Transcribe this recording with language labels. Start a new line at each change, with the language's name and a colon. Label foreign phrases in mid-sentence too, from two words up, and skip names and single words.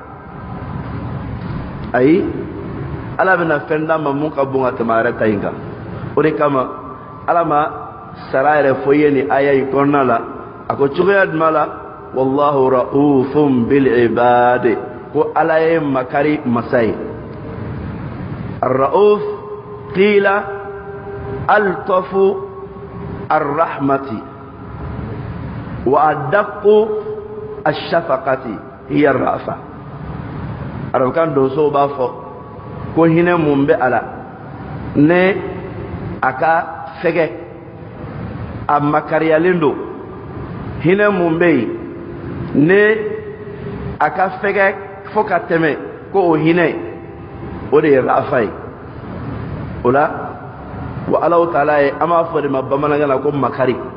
Bambara: ayi ala bɛna fɛn d'a ma mun ka bon ka tɛmɛ a yɛrɛ ta in kan o de kama ala ma sara yɛrɛ fɔ ye nin aya in kɔnɔna la a ko cogoya jumɛn la
Arabic: والله رؤوف بالعباد
Bambara: ko ala ye makari masa ye
Arabic: الرؤوف قيل ألطف الرحمة وأدق الشفقة هي الرأفة
Bambara: arabukan donso b'a fɔ ko hinɛ mun bɛ ala ne a ka fɛgɛ a makariyalen don hinɛ mun bɛ yen ne a ka fɛgɛ fo ka tɛmɛ ko o hinɛ o de ye rafa ye o la wa Allahu Taala ye an b'a fɔ de ma bamanankan na ko makari